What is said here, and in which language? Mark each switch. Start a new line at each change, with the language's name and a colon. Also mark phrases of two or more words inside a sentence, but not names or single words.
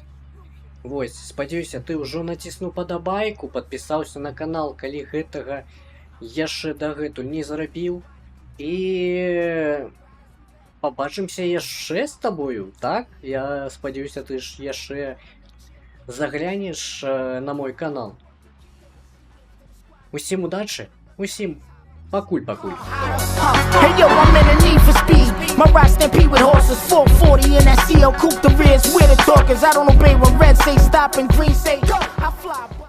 Belarusian: Вось, спадзяюся, ты ўжо націснуў падабайку, падпісаўся на канал, калі гэтага яшчэ дагэтуль не зрабіў. І пабачымся яшчэ з табою, так? Я спадзяюся, ты ж яшчэ заглянеш на мой канал. Усім удачы, усім пакуль.
English: Hey yo, I'm in a need for speed. My ride stampede with horses, 440 in that CL coupe, the rears where the talk is. I don't obey when red say stop and green say go. I fly.